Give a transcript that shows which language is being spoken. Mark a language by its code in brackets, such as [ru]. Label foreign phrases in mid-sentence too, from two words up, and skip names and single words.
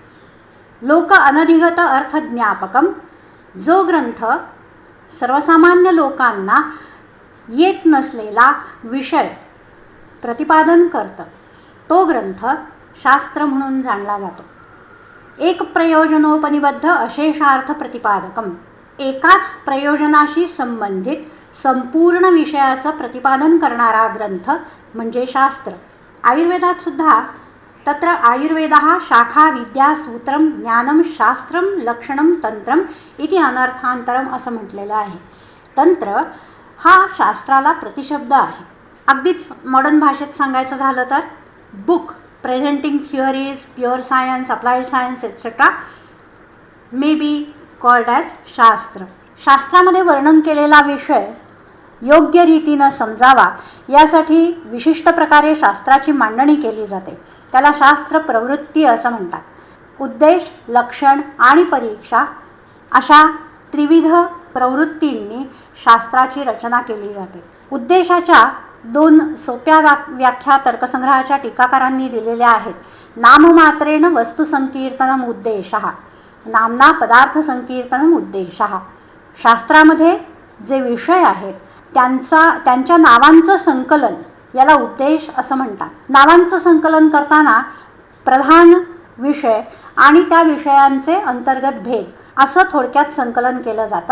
[sa] लोक अनधिगत अर्थ ज्ञापकम [mr] जो ग्रंथ सर्वसामान्य लोकांना येत नसलेला विषय प्रतिपादन करतं तो ग्रंथ शास्त्र म्हणून जाणला जातो. [sa] एक प्रयोजनोपनिबद्ध अशेषार्थ प्रतिपादकम [mr] एकाच प्रयोजनाशी संबंधित संपूर्ण विषयाचं प्रतिपादन करणारा ग्रंथ म्हणजे शास्त्र. आयुर्वेदात सुद्धा [sa] तत्र आयुर्वेदः शाखा विद्या सूत्रम ज्ञानम शास्त्रम लक्षणम तंत्रम इति अनर्थांतरम [mr] असं म्हटलेलं आहे. तंत्र हा शास्त्राला प्रतिशब्द आहे. अगदीच मॉडर्न भाषेत सांगायचं झालं तर [en] बुक presenting theories, pure science, applied science, etc. may be called as शास्त्र. [mr] शास्त्रामध्ये वर्णन केलेला विषय योग्य रीतीनं समजावा यासाठी विशिष्ट प्रकारे शास्त्राची मांडणी केली जाते. त्याला शास्त्र प्रवृत्ती असं म्हणतात. उद्देश, लक्षण आणि परीक्षा अशा त्रिविध प्रवृत्तींनी शास्त्राची रचना केली जाते. उद्देशाच्या 2 सोप्या व्याख्या तर्कसंग्रहाच्या टीकाकारांनी दिलेल्या आहेत. [sa] नाममात्रेण वस्तुसंकीर्तनम उद्देशः, नामना पदार्थ संकीर्तनम उद्देशः. [mr] शास्त्रामध्ये जे विषय आहेत त्यांच्या नावांचं संकलन याला उद्देश असं म्हणतात. नावांचं संकलन करताना प्रधान विषय आणि त्या विषयांचे अंतर्गत भेद असं थोडक्यात संकलन केलं जातं.